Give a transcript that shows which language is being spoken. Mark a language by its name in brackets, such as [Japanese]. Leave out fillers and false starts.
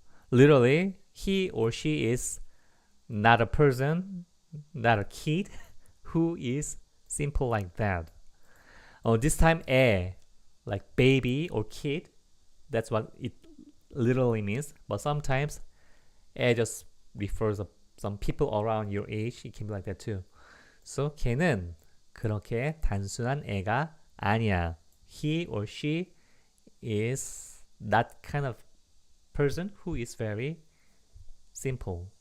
[English] Literally, he or she is not a person, not a kid who is simple like that. This time, like baby or kid, that's what it literally means. But sometimes, just refers to some people around your age. It can be like that too. [Korean] So, 걔는 그렇게 단순한 애가 아니야. [English] He or she is that kind of person who is very simple.